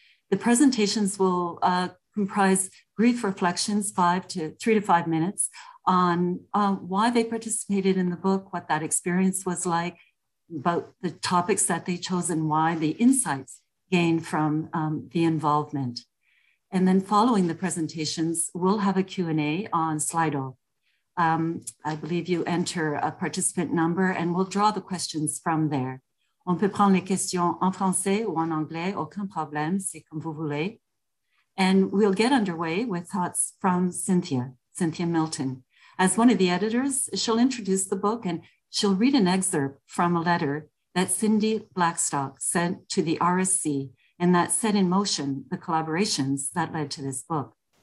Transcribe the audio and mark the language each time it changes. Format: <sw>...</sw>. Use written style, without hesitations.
<en>The presentations will comprise brief reflections, 3 to 5 minutes, on why they participated in the book, what that experience was like, about the topics that they chose, and why the insights gained from the involvement. And then following the presentations, we'll have a Q&A on Slido. I believe you enter a participant number and we'll draw the questions from there.</en> <fr>On peut prendre les questions en français ou en anglais, aucun problème, c'est comme vous voulez.</fr> <en>And we'll get underway with thoughts from Cynthia Milton. As one of the editors, she'll introduce the book and she'll read an excerpt from a letter that Cindy Blackstock sent to the RSC, and that set in motion the collaborations that led to this book.</en>